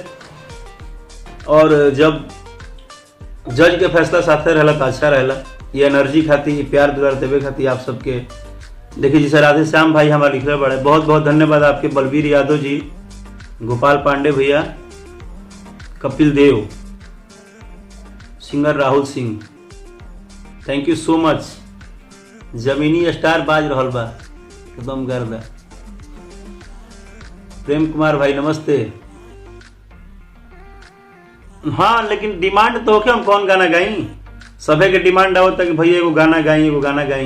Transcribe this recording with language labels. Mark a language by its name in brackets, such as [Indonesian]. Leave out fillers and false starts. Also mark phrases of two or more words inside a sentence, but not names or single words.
[Bhojpuri] और जब जज के फैसला साथे रहला तो अच्छा रहला। ये एनर्जी खाती, ये प्यार दुलार देवे खाती आप सबके। देखिए जैसे राधे श्याम भाई हमारे लिख रहे बड़े, बहुत बहुत धन्यवाद आपके। बलबीर यादव जी, गोपाल पांडे भैया, कपिल देव, सिंगर राहुल सिंह, [English] thank you so much. [Bhojpuri] जमीनी स्टार बाज रहल बा एकदम गर्दा। प्रेम कुमार भाई नमस्ते। हाँ लेकिन डिमांड तो होके हम कौन गाना गाई, सभे के डिमांड आवता कि भैया एगो गाना गाई, एगो गाना गाई।